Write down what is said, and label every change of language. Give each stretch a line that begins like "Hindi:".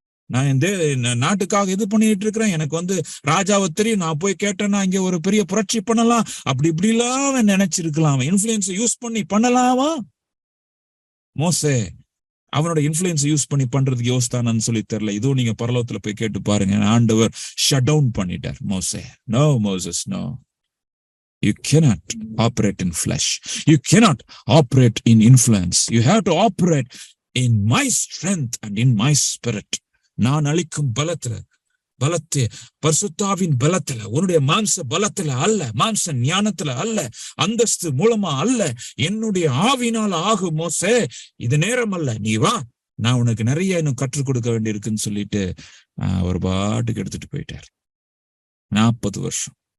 Tamil: நான் இந்த நாட்டுக்காக இது பண்ணிட்டு இருக்கிறேன், எனக்கு வந்து ராஜாவை தெரியும், நான் போய் கேட்டேன்னா இங்க ஒரு பெரிய புரட்சி பண்ணலாம், அப்படி இப்படிலாம் அவன் நினைச்சிருக்கலாம். இன்ஃபுளுன்ஸ் யூஸ் பண்ணலாமா? மோசே அவனோட இன்ஃபுளுன்ஸ் யூஸ் பண்றதுக்கு யோசித்தானு சொல்லி தெரியல. இதுவும் நீங்க பரலோகத்துல போய் கேட்டு பாருங்க. ஆண்டவர் ஷட் டவுன் பண்ணிட்டார் மோசே.
English: No Moses, no. You cannot operate in flesh. You cannot operate in influence. You have to operate in my strength and in my spirit.
Tamil: நான் அளிக்கும் பலத்தை பரிசுத்தாவின் பலத்துல, உன்னுடைய மாம்ச பலத்துல அல்ல, மாம்ச ஞானத்துல அல்ல, அந்தஸ்து மூலமா அல்ல, என்னுடைய ஆவினால ஆகும். மோசே, இது நேரம் அல்ல, நீ வா, நான் உனக்கு நிறைய இன்னும் கற்றுக் கொடுக்க வேண்டியிருக்குன்னு சொல்லிட்டு ஒரு பாட்டுக்கு எடுத்துட்டு போயிட்டார். 40 வருஷம்.